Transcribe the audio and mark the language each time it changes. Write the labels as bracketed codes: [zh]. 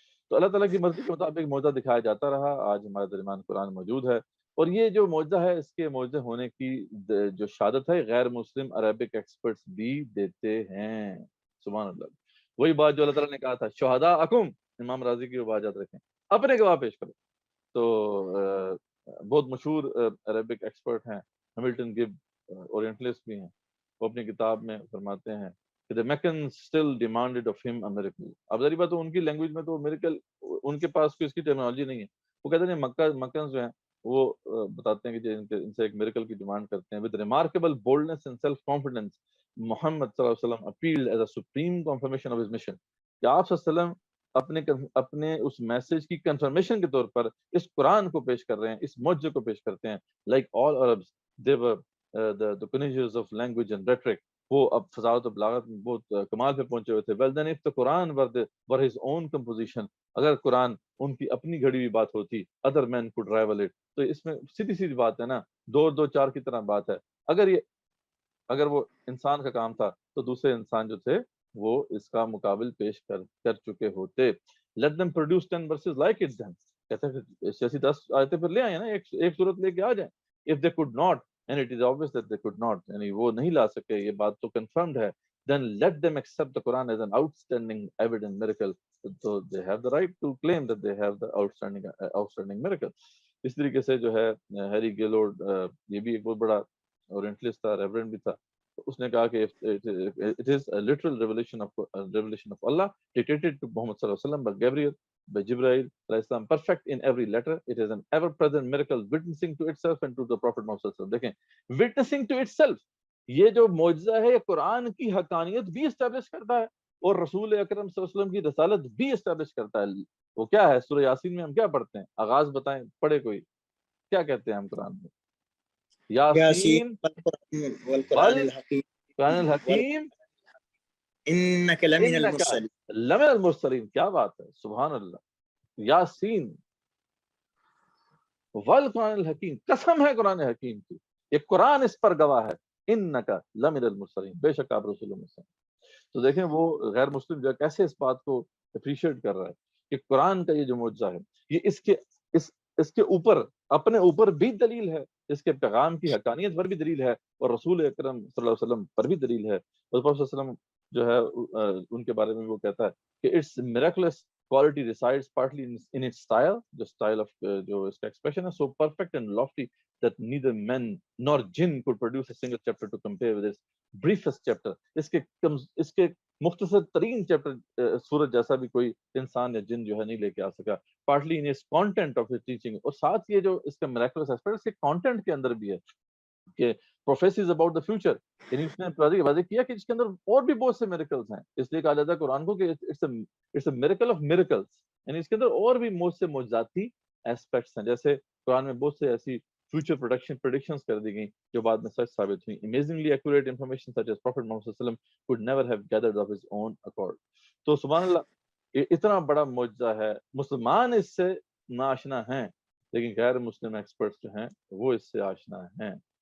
[ur] تو اللہ تعالیٰ کی مرضی کے مطابق معجزہ دکھایا جاتا رہا. آج ہمارے درمیان قرآن موجود ہے, اور یہ جو معجزہ ہے اس کے معجزے ہونے کی جو شہادت ہے غیر مسلم عربک ایکسپرٹس بھی دیتے ہیں. سبحان اللہ. وہی بات جو اللہ تعالیٰ نے کہا تھا شہداءکم, امام راضی کی وہ بات یاد رکھیں, اپنے گواہ پیش کرو. تو بہت مشہور عربک ایکسپرٹ ہیں ہیملٹن گب, اورینٹلسٹ بھی ہیں. وہ اپنی کتاب میں فرماتے ہیں کہ [en] the Meccans still demanded of him a miracle. [ur] اب ظاہر بات ہے ان کی لینگویج میں تو میریکل ان کے پاس کوئی اس کی ٹرمینالوجی نہیں ہے. وہ کہتے ہیں مکنز جو ہیں وہ بتاتے ہیں کہ ان سے ایک میریکل کی ڈیمانڈ کرتے ہیں. [en] with remarkable boldness and self confidence Muhammad صلی اللہ علیہ وسلم appealed as a supreme confirmation of his mission. [ur] کہ آپ صلی اللہ علیہ وسلم اپنے اس میسج کی کنفرمیشن کے طور پر اس قرآن کو پیش کر رہے ہیں, اس معجزے کو پیش کرتے ہیں. [en] like all Arabs they were the connoisseurs of language and rhetoric. [ur] وہ اب فضاوت و بلاغت میں بہت کمال پہ پہنچے ہوئے تھے. [en] well then if the Quran were his own composition, [ur] اگر قرآن ان کی اپنی گھڑی ہوئی بات ہوتی, [en] other men could rival it. [ur] تو اس میں سیدھی بات ہے نا, 2-2-4 کی طرح بات ہے. اگر وہ انسان کا کام تھا تو دوسرے انسان جو تھے وہ اس کا مقابل پیش کر چکے ہوتے. [en] let them produce 10 verses like it then. [ur] کہتے ہیں ایسی 10 آیتیں پھر لے آئے نا, ایک صورت لے کے آ جائیں. [en] if they could not, and it is obvious that they could not, [ur] یعنی وہ نہیں لا سکے, یہ بات تو confirmed ہے, [en] then let them accept the Quran as an outstanding evident miracle. So they have the right to claim that they have the outstanding miracle. [ur] اس طریقے سے جو ہے ہیری گیلورڈ یہ بھی ایک بہت بڑا اورینٹلسٹ تھا، ریورنڈ بھی تھا، اس نے کہا کہ [en] it is a literal revelation of Allah dictated to Muhammad sallallahu alaihi wasallam by Gabriel, by Jibreel alayhi salam, perfect in every letter. It is an ever present miracle witnessing to itself and to the Prophet Muhammad sallallahu alaihi wasallam. [ur] دیکھیں [en] witnessing to itself، [ur] یہ جو معجزہ ہے یہ قرآن کی حقانیت بھی establish کرتا ہے اور رسول اکرم صلی اللہ علیہ وسلم کی رسالت بھی اسٹیبلش کرتا ہے. وہ کیا ہے؟ سورہ یاسین میں ہم کیا پڑھتے ہیں؟ آغاز بتائیں، پڑھے کوئی، کیا کہتے ہیں ہم قرآن میں؟ یاسین [ar] والقرآن الحکیم قرآن الحکیم انک لمن انک المرسلین. لمن المرسلین. [ur] کیا بات ہے، سبحان اللہ. [ar] یاسین والقرآن الحکیم، [ur] قسم ہے قرآن حکیم کی، یہ قرآن اس پر گواہ ہے، [ar] انک لمن المرسلین، [ur] بے شک آپ رسول اللہ سے. تو دیکھیں وہ غیر مسلم جو ہے کیسے اس بات کو اپریشیٹ کر رہا ہے کہ قرآن کا یہ جو معجزہ ہے یہ اس کے اوپر اپنے اوپر بھی دلیل ہے، اس کے پیغام کی حقانیت پر بھی دلیل ہے، اور رسول اکرم صلی اللہ علیہ وسلم پر بھی دلیل ہے. اور پروفیسر صلی اللہ علیہ وسلم جو ہے ان کے بارے میں وہ کہتا ہے کہ [en] its miraculous quality resides partly in its style, the style of [ur] جو اس کا ایکسپریشن ہے [en] so perfect and lofty that neither men nor jinn could produce a single chapter to compare with its briefest chapter. [ur] اس کے مختصر ترین chapter سورج جیسا بھی کوئی انسان یا جن جو ہے نہیں لے کے آ سکا. [en] partly in its content of its teaching، [ur] اور ساتھ یہ جو اس کا [en] miraculous aspect [ur] اس کے کانٹینٹ کے اندر بھی ہے کہ [en] prophecies about the future، [ur] یعنی اس نے واضح کیا کہ اس کے اندر اور بھی بہت سے miracles ہیں. اس لیے کہا جاتا ہے قرآن کو کہ [en] it's a miracle of miracles، [ur] یعنی اس کے اندر اور بھی بہت سے معجزاتی ایسپیکٹس ہیں. جیسے قرآن میں بہت سے ایسی [en] future predictions [ur] کر دی گئیں جو بعد میں سچ ثابت ہوئی. [en] amazingly accurate information such as Prophet Muhammad sallallahu alaihi wasallam could never have gathered of his own accord. [ur] تو سبحان اللہ، اتنا بڑا معجزہ ہے، مسلمان اس سے ناآشنا ہیں لیکن غیر مسلم ایکسپرٹس جو ہیں وہ اس سے آشنا ہیں.